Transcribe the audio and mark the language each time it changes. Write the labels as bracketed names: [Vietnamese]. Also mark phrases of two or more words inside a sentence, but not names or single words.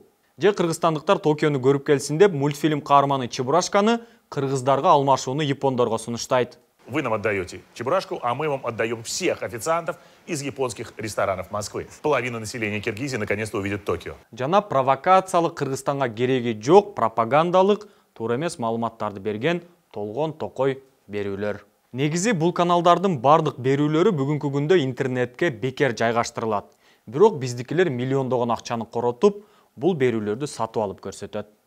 [Kyrgyz] Же кыргызстандыктар Токиону көрүп келсин деп мультфильм каарманы Чебурашканы кыргыздарга алмашууну япондорго сунуштайт. [Russian] Вы нам отдаете Чебурашку, а мы вам отдаем всех официантов из японских ресторанов Москвы. Половина населения Киргизии наконец-то увидит Токио. [Kyrgyz] Жана провокациялык Кыргызстанга кереги жок пропагандалык, туура эмес маалыматтарды берген толгон токой берүүлөр. Негизи бул каналдардын бардык берүүлөрү бүгүнкү күндө интернетке бекер жайгаштырылат. Бирок биздикилер миллиондогон акчаны коротуп, бул берүүлөрдү сатып алып көрсөтөт.